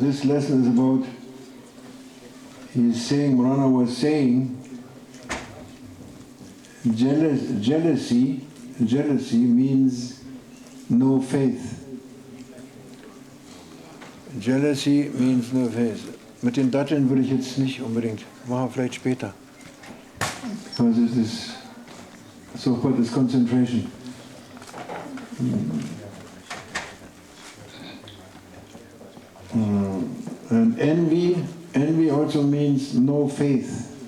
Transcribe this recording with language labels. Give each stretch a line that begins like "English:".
English: This lesson is about, he's saying, Maulana was saying, jealousy means no faith. Jealousy means no faith.
German: Mit den Datteln würde ich jetzt nicht unbedingt. Machen wir vielleicht später.
English: Because this is Sohbat is concentration. And envy also means no faith.